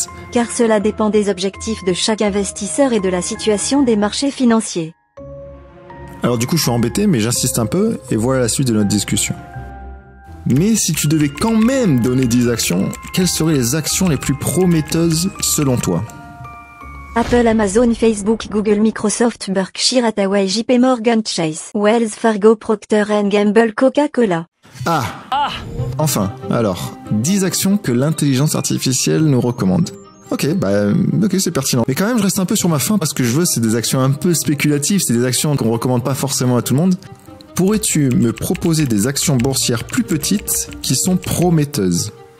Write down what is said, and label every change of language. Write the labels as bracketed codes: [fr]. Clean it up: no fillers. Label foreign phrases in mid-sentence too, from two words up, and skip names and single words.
[fr] Car cela dépend des objectifs de chaque investisseur et de la situation des marchés financiers. Alors du coup, je suis embêté, mais j'insiste un peu, et voilà la suite de notre discussion. Mais si tu devais quand même donner 10 actions, quelles seraient les actions les plus prometteuses selon toi? Apple, Amazon, Facebook, Google, Microsoft, Berkshire Hathaway, JP Morgan Chase, Wells Fargo, Procter & Gamble, Coca-Cola. Ah! Enfin, alors, 10 actions que l'intelligence artificielle nous recommande. Ok, c'est pertinent. Mais quand même, je reste un peu sur ma faim parce que je veux, c'est des actions un peu spéculatives, c'est des actions qu'on recommande pas forcément à tout le monde. Pourrais-tu me proposer des actions boursières plus petites qui sont prometteuses?